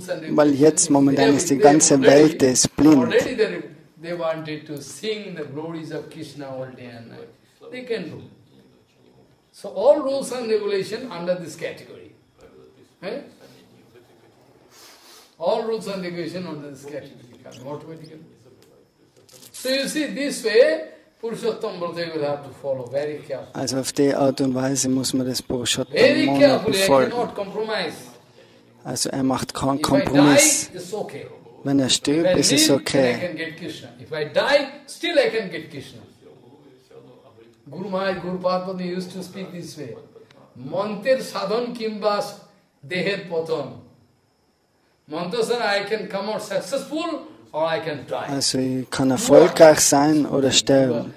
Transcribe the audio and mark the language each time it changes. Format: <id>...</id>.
<de>Weil jetzt momentan ist die ganze Welt ist blind.</de> <en>They wanted to sing the glories of Krishna all day and night. They can do. So all rules and regulation under this category. Eh? All rules and regulation under this category come automatically. So you see, this way, Purushottama-Vrata will have to follow very carefully.</en> <de>Also auf die Art und Weise muss man das Purushottama</de> <en>Very carefully, I</en> <de>befolgen.</de> <en>cannot compromise.</en> <de>Also macht keinen Kompromiss.</de> <en>If I die, it's okay.</en> <de>Wenn er stirbt, ist es okay.</de> <en>If I die, still I can get Krishna. Guru Maharaj, Guru Padma used to speak this way.</en> <bn>Mantir sadhan kimbas deher poton.</bn> <en>Mantasana, I can come out successful or I can die.</en> <de>Also ich kann erfolgreich sein oder sterben.</de>